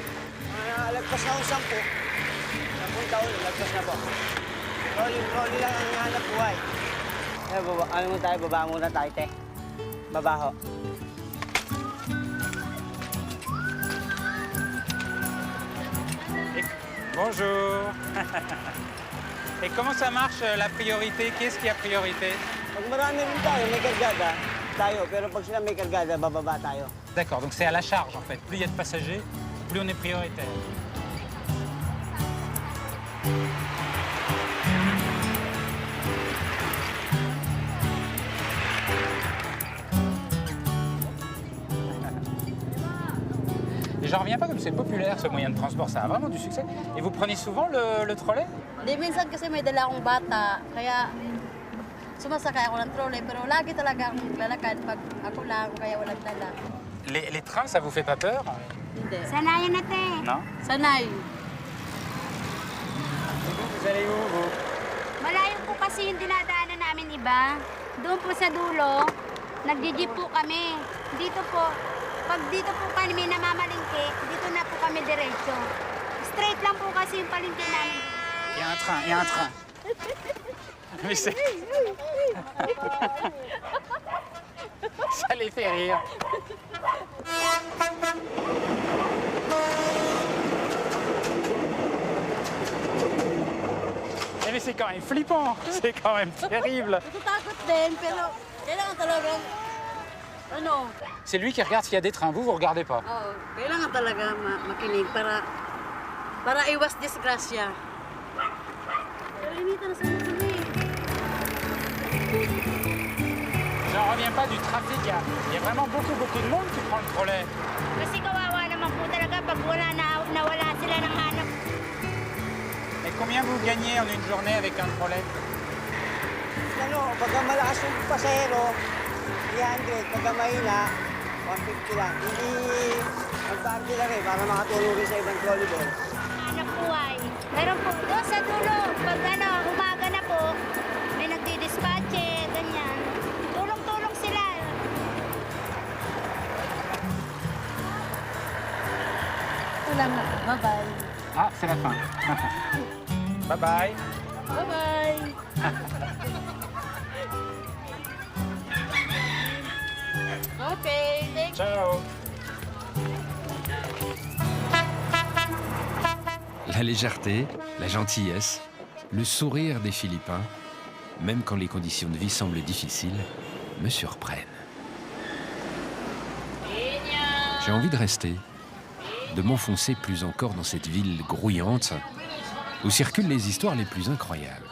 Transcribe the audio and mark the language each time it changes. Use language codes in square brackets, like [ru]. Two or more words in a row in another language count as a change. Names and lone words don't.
[tl] Lagpas na ako 10. 10 taon, lagpas na po. Rolling lang ang hanap buhay. Baba muna tayo, te. Baba ho. [fr] Bonjour. Et comment ça marche la priorité? Qui est-ce qui a priorité? [tl] Pag marami rin tayo, may kargada, tayo. Pero pag sila may kargada, bababa tayo. [fr] D'accord, donc c'est à la charge en fait. Plus il y a de passagers, plus on est prioritaire. Et j'en reviens pas comme c'est populaire ce moyen de transport, ça a vraiment du succès. Et vous prenez souvent le trolley? [tl] Di minsan kasi may dala akong bata, kaya sumasakay ako ng trolley, pero lagi talaga akong lalakad pag ako lang, kaya walang dala. [fr] Les trains, ça vous fait pas peur? [tl] Hindi. Sanayan na, te. [fr] Non? [tl] Sanay. [fr] Vous allez où, vous? [tl] Malayo po kasi yung dinadaanan namin iba. Doon po sa dulo, nagdi-jeep po kami. Dito po, pag dito po kami namamalingke, dito na po kami diretso. Straight lang po kasi yung palingke namin. [fr] Il y a un train, il y a un train. Mais c'est... Ça les fait rire. Mais c'est quand même flippant, c'est quand même terrible. [tl] Natatakot din, pero kailangan talagang Ano? [fr] C'est lui qui regarde s'il y a des trains. Vous regardez pas. [tl] Oo. Kailangan talaga makinig para iwas disgrasya. Kalimitan na sana kami. [fr] J'en reviens pas du trafic. Il y a vraiment beaucoup de monde qui prend le trolley. [tl] Kasi kawawa naman po talaga pag nawala sila ng hanap. Et combien vous gagnez en une journée avec un trolley? Ano, pagka malakas yung pasahero, 300. Pagka mahina, 150 lang. Hindi magparty lang para makatulong rin sa ibang trolleyball. Hanap buhay. Meron po doon sa dulo. Pag umaga na po, may nagdi-dispatche, ganyan. Tulong-tulong sila. Ito lang. [en] Bye-bye. [fr] Ah, c'est la fin. [en] Bye bye. Bye-bye. Okay, thank you. [it] Ciao. [fr] La légèreté, la gentillesse, le sourire des Philippins, même quand les conditions de vie semblent difficiles, me surprennent. J'ai envie de rester, de m'enfoncer plus encore dans cette ville grouillante où circulent les histoires les plus incroyables.